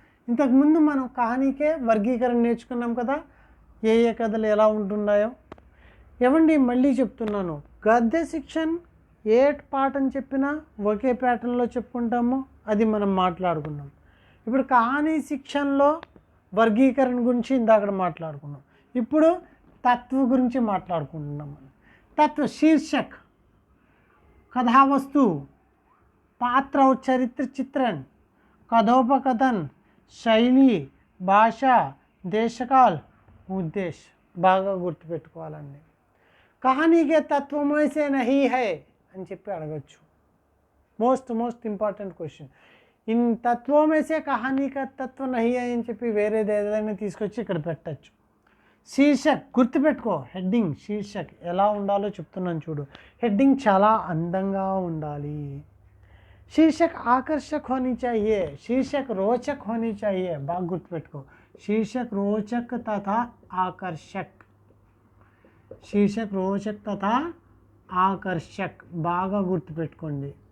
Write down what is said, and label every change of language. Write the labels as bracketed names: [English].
[Telugu] ఇంతకుముందు మనం కహానీకే వర్గీకరణ నేర్చుకున్నాం కదా, ఏ కథలు ఎలా ఉంటున్నాయో. ఏమండి మళ్ళీ చెప్తున్నాను, గద్య శిక్షణ ఏ పాఠం చెప్పినా ఒకే ప్యాటర్న్లో చెప్పుకుంటామో అది మనం మాట్లాడుకున్నాం. ఇప్పుడు కహానీ శిక్షణలో వర్గీకరణ గురించి ఇందాక మాట్లాడుకున్నాం. ఇప్పుడు తత్వ గురించి మాట్లాడుకుంటున్నాం. [Hindi] తత్వ शीर्षक, कथावस्तु, पात्र और चरित्र चित्रण, कथोपकथन, शैली, భాష, దేశకాల్, ఉద్దేశ్ [Telugu] బాగా గుర్తుపెట్టుకోవాలండి. [Hindi] కహానీకే తత్వం ఐసే నహీ హై [Telugu] అని చెప్పి అడగచ్చు. Most important question. [Hindi] ఇన్ తత్వం ఐసే కహానీ కా తత్వ నహీ హై [Telugu] అని చెప్పి వేరేది ఏదైనా తీసుకొచ్చి ఇక్కడ పెట్టచ్చు. శీర్షక్ గుర్తుపెట్టుకో, హెడ్డింగ్ శీర్షక్ ఎలా ఉండాలో చెప్తున్నాను చూడు. హెడ్డింగ్ చాలా అందంగా ఉండాలి. [Hindi] शीर्षक आकर्षक होनी चाहिए, शीर्षक रोचक होनी चाहिए. [Telugu] బాగా గుర్తుపెట్టుకో, [Hindi] शीर्षक रोचक तथा आकर्षक, शीर्षक रोचक तथा आकर्षक [Telugu] బాగా గుర్తుపెట్టుకోండి.